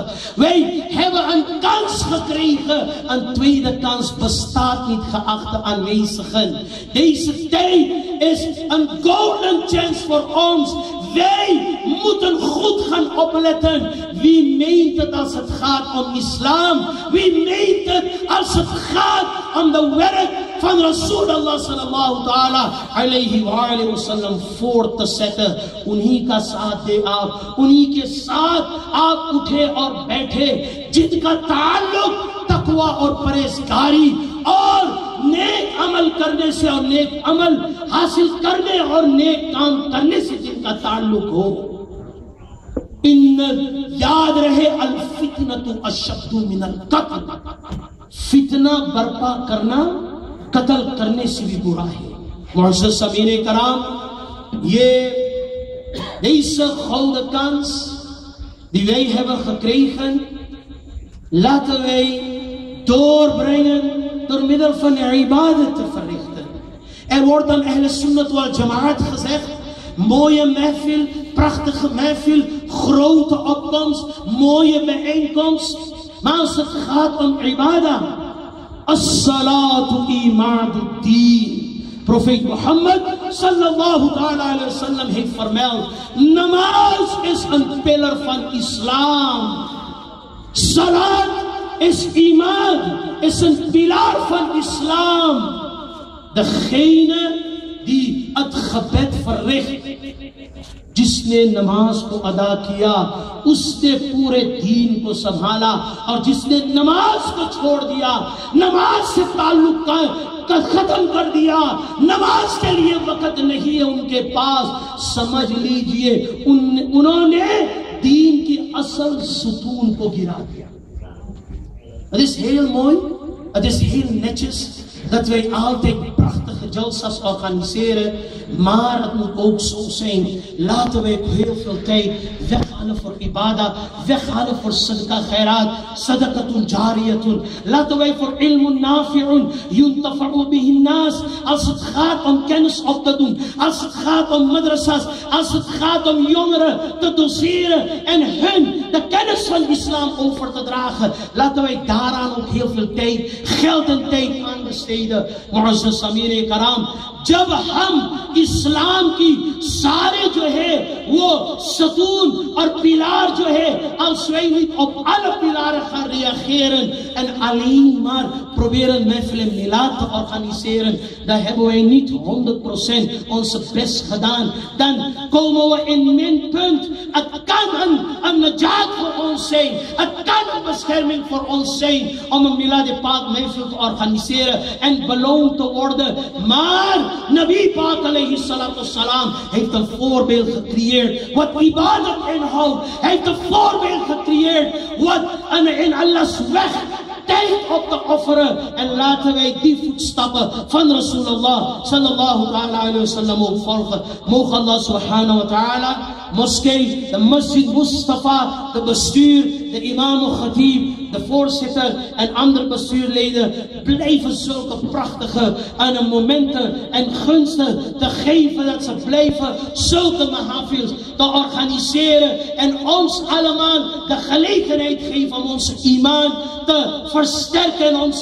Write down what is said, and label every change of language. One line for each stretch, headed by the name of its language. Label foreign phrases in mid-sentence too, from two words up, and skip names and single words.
Dutch: Wij hebben een kans gekregen. Een tweede kans bestaat niet, geachte aanwezigen. Deze tijd is een
English: golden chance
Dutch: voor ons. Wij moeten goed gaan opletten. Wie meent het als het gaat om islam? Wie meent het als het gaat om de werk van Rasulullah
Arabic: صلى الله تعالى عليه وسلم
Dutch: voor te zetten?
Urdu: انہیں کا ساتھ دے آپ، انہیں کے ساتھ آپ اٹھے اور بیٹھے، جن کا تعلق تقویٰ اور پرہیزگاری اور نیک عمل کرنے سے اور نیک عمل حاصل کرنے اور نیک کام کرنے سے جن کا تعلق ہو. ان یاد رہے
Arabic: الفتنة أشد من القتل,
Urdu: فتنہ برپا کرنا قتل کرنے سے بھی برا ہے. معزز سامعینِ کرام، یہ
Dutch: deze gouden kans die wij hebben gekregen, laten wij doorbrengen door middel van ibadat te verrichten. Er wordt aan Ahl Sunnat wal Jamaat gezegd, mooie mehfil, prachtige mehfil, grote opkomst, mooie bijeenkomst. Maar als het gaat om ibadah,
Arabic: الصلاة عماد الدين.
Dutch: Profeet Mohammed
Arabic: صلى الله عليه وسلم
Dutch: heeft vermeld, namaz is een pillar van islam. Salat is iman, is een pilaar van islam. Degene die het gebed verricht,
Urdu: جس نے نماز کو ادا کیا اس نے پورے دین کو سنبھالا، اور جس نے نماز کو چھوڑ دیا، نماز سے تعلق کا ختم کر دیا، نماز کے لیے وقت نہیں ہے ان کے پاس، سمجھ لیجیے انہوں نے دین کی اصل ستون کو گرا دیا.
Dutch: Het is heel mooi, het is heel netjes dat wij altijd prachtige jalsas organiseren, maar het moet ook zo zijn. Laten wij heel veel tijd weghalen voor ibadah, weghalen voor
Urdu: صدقہ خیرات,
Arabic: صدقةٌ جاريةٌ.
Dutch: Laten wij voor
Arabic: علمٌ نافعٌ يُنتفع به الناس.
Dutch: Als het gaat om kennis op te doen, als het gaat om madrasas, als het gaat om jongeren te doseren en hun de kennis van islam over te dragen, laten wij daaraan ook heel veel tijd, geld en tijd aan besteden.
Urdu: معزز سامعینِ کرام، جب ہم اسلام کی سارے جو ہے وہ ستون اور پلر جو ہے
Dutch: als wij niet op alle pilaren gaan reageren en alleen maar proberen mehfil en milad te organiseren, dan hebben wij niet 100% onze best gedaan. Dan komen we in minpunt. Het kan een najat voor ons zijn, het kan een bescherming voor ons zijn om een milad paak mehfil te organiseren en beloond te worden. Maar
Urdu: نبی پاک
Arabic: عليه الصلاة والسلام
Dutch: heeft een voorbeeld gecreëerd wat ibadat inhoudt. Hij heeft een voorbeeld gecreëerd wat in Allah's weg tijd op te offeren. En laten wij die voetstappen van Rasulullah
Arabic: صلى الله عليه وسلم
Dutch: ook volgen. Mogen Allah
Arabic: سبحانه وتعالى
Dutch: moskee, de Masjid Mustafa, de bestuur, de imam al-Khatib, de voorzitter en andere bestuurleden blijven zulke prachtige momenten en gunsten te geven, dat ze blijven zulke mahafils te organiseren en ons allemaal de gelegenheid geven om onze iman te versterken en onze